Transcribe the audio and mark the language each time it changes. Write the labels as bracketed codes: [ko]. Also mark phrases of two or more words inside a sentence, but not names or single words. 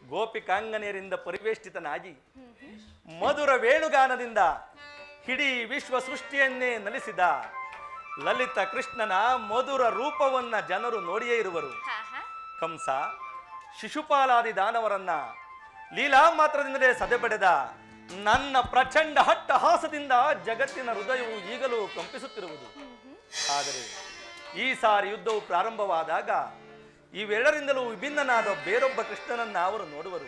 [kn] ಗೋಪಿಕಾಂಗನೆಯರಿಂದ ಪರಿವೇಷ್ಟಿತನಾಗಿ ಮಧುರ ವೇಣುಗಾನದಿಂದ ಇಡೀ ವಿಶ್ವ ಸೃಷ್ಟಿಯನ್ನೇ ನಲಿಸಿದ ಲಲಿತ ಕೃಷ್ಣನ ಮಧುರ ರೂಪವನ್ನ ಜನರು ನೋಡಿಯೇ ಇರುವರು. ಕಂಸ ಶಿಶುಪಾಲಾದಿ ದಾನವರನ್ನ ಲೀಲಾ ಮಾತ್ರದಿಂದಲೇ ಸದೆಬಡೆದ ನನ್ನ ಪ್ರಚಂಡ ಹಟ್ಟಹಾಸದಿಂದ ಜಗತ್ತಿನ ಹೃದಯವು ಈಗಲೂ ಕಂಪಿಸುತ್ತಿರುವುದು. ಆದರೆ ಈ ಸಾರಿ ಯುದ್ಧವು ಪ್ರಾರಂಭವಾದಾಗ ಇವೆರಡರಿಂದಲೂ ವಿಭಿನ್ನನಾದ ಬೇರೊಬ್ಬ ಕೃಷ್ಣನನ್ನ ಅವರು ನೋಡುವರು.